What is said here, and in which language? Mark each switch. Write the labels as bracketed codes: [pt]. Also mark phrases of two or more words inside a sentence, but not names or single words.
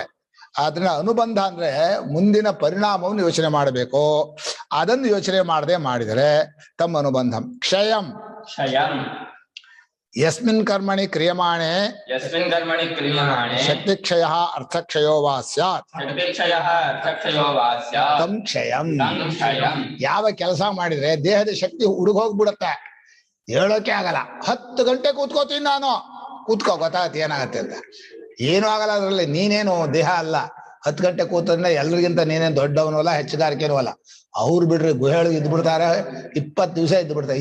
[kn] ಅದನ್ನ ಅನುಬಂಧ ಅಂದ್ರೆ ಮುಂದಿನ ಪರಿಣಾಮವನ್ನು ಯೋಚನೆ ಮಾಡಬೇಕು. ಅದನ್ನು ಯೋಚನೆ ಮಾಡದೆ ಮಾಡಿದರೆ ತಮ್ಮ [sa] ಅನುಬಂಧಂ ಕ್ಷಯಂ ಕ್ಷಯಂ ಯಸ್ಮಿನ್ ಕರ್ಮಣಿ ಕ್ರಿಯಮಾಣೆ ಯಸ್ಮಿನ್ ಕರ್ಮಣಿ ಕ್ರಿಯಮಾಣೆ ಶಕ್ತಿಕ್ಷಯ ಅರ್ಥಕ್ಷಯೋ ವಾ ಸ್ಯಾತ್ ಶಕ್ತಿಕ್ಷಯಃ ಅರ್ಥಕ್ಷಯೋ ವಾ ಸ್ಯಾತ್ ತಂ ಕ್ಷಯಂ. ತಂ ಕ್ಷಯಂ. [kn] ಯಾವ ಕೆಲಸ ಮಾಡಿದ್ರೆ ದೇಹದ ಶಕ್ತಿ ಹುಡುಗೋಗ್ಬಿಡುತ್ತೆ, ಹೇಳೋಕೆ ಆಗಲ್ಲ. 10 ಗಂಟೆ ಕೂತ್ಕೋತೀನಿ ನಾನು, ಕೂತ್ಕೋ, ಗೊತ್ತಾಗತ್ತೆ ಏನಾಗತ್ತೆ ಅಂತ. ಏನೂ ಆಗಲ್ಲ ಅದ್ರಲ್ಲಿ. ನೀನೇನು ದೇಹ ಅಲ್ಲ. 10 ಗಂಟೆ ಕೂತಂದ್ರೆ ಎಲ್ರಿಗಿಂತ ನೀನೇನು ದೊಡ್ಡವನು ಅಲ್ಲ, ಹೆಚ್ಚುಗಾರಿಕೆನೂ ಅಲ್ಲ. ಅವ್ರು ಬಿಡ್ರಿ ಗುಹೆಯೊಳಗೆ ಇದ್ಬಿಡ್ತಾರೆ, 20 ದಿವಸ ಇದ್ದು ಬಿಡ್ತಾರೆ.